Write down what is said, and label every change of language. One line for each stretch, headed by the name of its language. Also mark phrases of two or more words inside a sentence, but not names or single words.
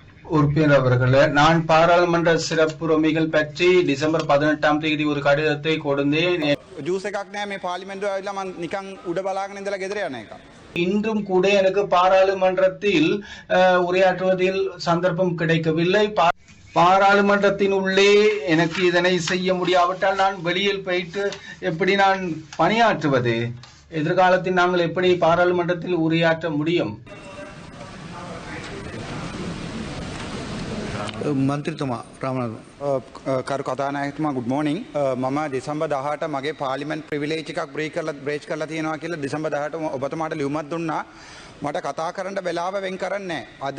Tamil: உறுப்பினர் அவர்களே, நான் பாராளுமன்ற சிறப்புரிமைகள் பற்றி டிசம்பர் 18ஆம் தேதி ஒரு கடிதத்தை கொடுத்தேன்.
Sinhala: ජූස් එකක් නෑ මේ පාර්ලිමේන්තුව ඇවිල්ලා මම නිකන් උඩ බලාගෙන ඉඳලා ගෙදර යන එක.
Tamil: இன்றும் கூட எனக்கு பாராளுமன்றத்தில் உரையாற்றுவதில் சந்தர்ப்பம் கிடைக்கவில்லை. பாராளுமன்றத்தின் உள்ளே எனக்கு இதனை செய்ய முடியாவிட்டால் நான் வெளியில் போயிட்டு எப்படி நான் பணியாற்றுவது? எதிர்காலத்தில் நாங்கள் எப்படி பாராளுமன்றத்தில் உரையாற்ற முடியும்?
Sinhala: මන්ත්‍රීතුමා රාමනාථන් කරු කතානායකතුමා
English: good morning.
Sinhala: මම දෙසැම්බර් 18 මගේ පාර්ලිමේන්තු ප්‍රිවිලේජ් එකක් බ්‍රේච් කරලා තියෙනවා කියලා දෙසැම්බර් 18 ඔබතුමාට ලියුමක් දුන්නා. මට කතා කරන්න වෙලාව වෙන් කරන්නේ නැහැ.